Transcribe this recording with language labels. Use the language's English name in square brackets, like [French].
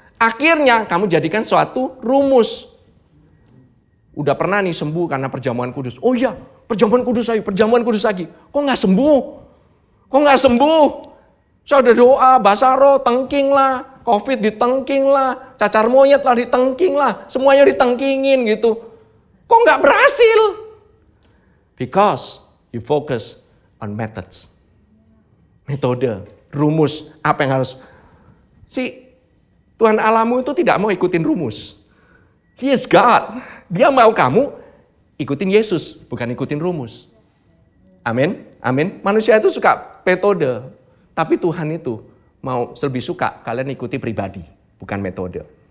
[Indonesian] Akhirnya kamu jadikan suatu rumus. Udah pernah nih sembuh karena perjamuan kudus. Oh iya, perjamuan kudus lagi. Kok nggak sembuh? Kok nggak sembuh? Saya udah doa, basaro, tengking lah. Covid ditengking lah. Cacar monyet lah ditengking lah. Semuanya ditengkingin gitu. Kok nggak berhasil? [English] Because you focus on methods. [Indonesian] Metode, rumus, apa yang harus. Tuhan Allahmu itu tidak mau ikutin rumus. [English] He is God. [Indonesian] Dia mau kamu ikutin Yesus, bukan ikutin rumus. Amin. Amin. Manusia itu suka metode, tapi Tuhan itu mau lebih suka kalian ikuti pribadi, bukan metode.